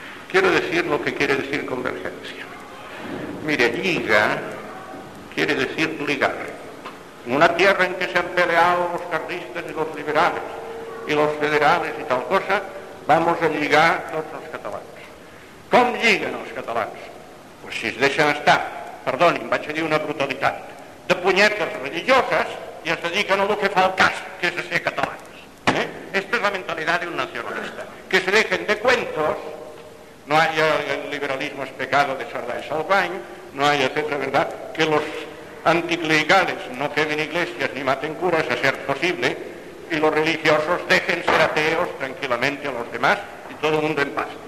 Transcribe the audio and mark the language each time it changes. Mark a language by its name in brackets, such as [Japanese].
[Spanish] Quiero decir lo que quiere decir Convergencia. Mire, Lliga quiere decir ligar. Una tierra en que se han peleado los carlistas y los liberales y los federales y tal cosa, vamos a [Catalan] lligar tots els catalans. Com lliguen els catalans? Pues si es deixen estar, perdoni, em vaig a dir una brutalitat, de punyetes religioses i es dediquen a lo que fa el cas, que és de ser catalans. Esta és la mentalitat d'un nacionalista. [Spanish] Que se dejen de cuentos, no hay el liberalismo es pecado de Sardà i Salvany, no hay, etcétera, ¿verdad? Que los anticlericales no queden iglesias ni maten curas, a ser posible, y los religiosos dejen ser ateos tranquilamente a los demás y todo el mundo en paz.